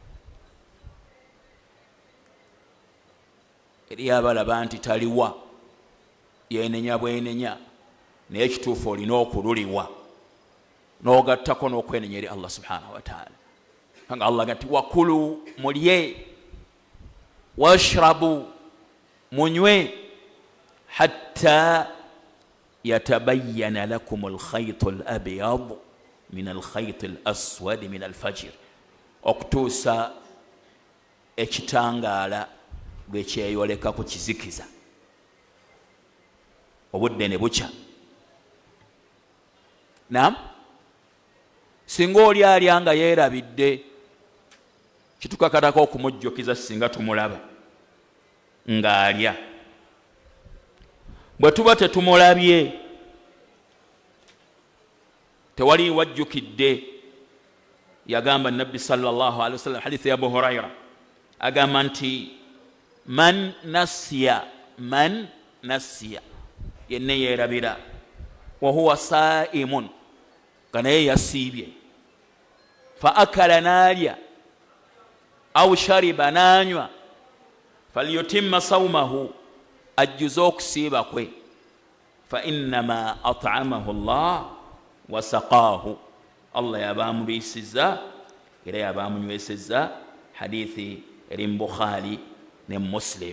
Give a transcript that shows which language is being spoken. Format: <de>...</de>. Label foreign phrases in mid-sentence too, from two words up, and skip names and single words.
<lg>Eri abalaba nti taliwa, yenenya bwenenya, naye ekituufu olina okululiwa n'ogattako n'okwenenya eri Allah</lg> <ar>سبحانه وتعالى.</ar> <lg>Nga Allah gati wakulu, mulye, washrabu, munywe,</lg> <ar>حتى يتبين لكم الخيط الأبيض من الخيط الأسود من الفجر,</ar> <lg>okutuusa ekitangaala bwe kyeyoleka ku kizikiza obudde ne bukya. Naam, singa oli alya nga yeerabidde, kitukakatako okumujjukiza singa tumulaba ng'alya. Bwe tuba tetumulabye, tewali wajjukidde. Yagamba Nabbi</lg> <ar>صلى الله عليه وسلم,</ar> <lg>hadithi ya Abu Huraira, agamba nti</lg> <ar>من نسي,</ar> <lg>yenne yeerabira,</lg> <ar>وهو صائم,</ar> <lg>nga naye yasiibye,</lg> <ar>فأكل,</ar> <lg>naalya,</lg> <ar>أو شرب,</ar> <lg>nanywa,</lg> <ar>فليتم صومه,</ar> <lg>ajjuze okusiiba kwe,</lg> <ar>فإنما أطعمه الله وسقاه,</ar> <lg>Allah yabaamubiisizza era yabaamunywesezza hadithi eri mu Bukhari ne Muslim.</lg>